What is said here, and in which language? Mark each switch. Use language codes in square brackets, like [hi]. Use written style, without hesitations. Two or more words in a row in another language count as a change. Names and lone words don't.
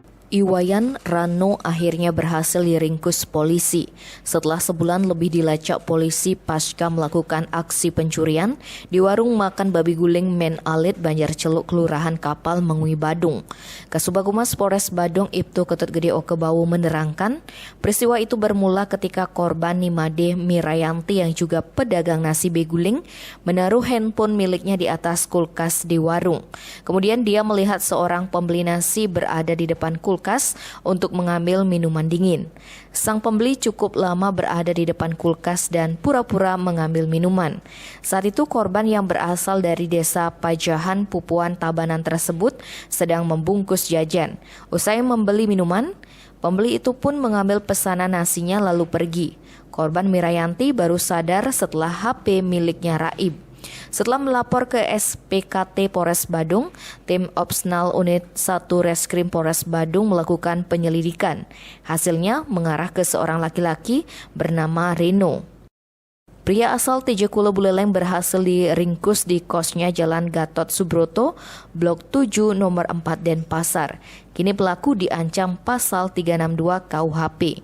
[id] Iwayan Rano akhirnya berhasil diringkus polisi. Setelah sebulan lebih dilacak polisi pasca melakukan aksi pencurian di warung makan babi guling Men Alit Banjarceluk Kelurahan Kapal Mengui Badung. Kasubag Humas Polres Badung Ibtu Ketut Gede Okebawu menerangkan, peristiwa itu bermula ketika korban Nimade Mirayanti yang juga pedagang nasi beguling menaruh handphone miliknya di atas kulkas di warung. Kemudian dia melihat seorang pembeli nasi berada di depan kulkas untuk mengambil minuman dingin. Sang pembeli cukup lama berada di depan kulkas dan pura-pura mengambil minuman. Saat itu korban yang berasal dari desa Pajahan, Pupuan, Tabanan tersebut sedang membungkus jajan. Usai membeli minuman, pembeli itu pun mengambil pesanan nasinya lalu pergi. Korban Mirayanti baru sadar setelah HP miliknya raib. Setelah melapor ke SPKT Polres Badung, tim Opsnal Unit 1 Reskrim Polres Badung melakukan penyelidikan. Hasilnya mengarah ke seorang laki-laki bernama Reno. Pria asal Tejekulo Buleleng berhasil diringkus di kosnya Jalan Gatot Subroto, Blok 7, Nomor 4 Denpasar. Kini pelaku diancam pasal 362 KUHP.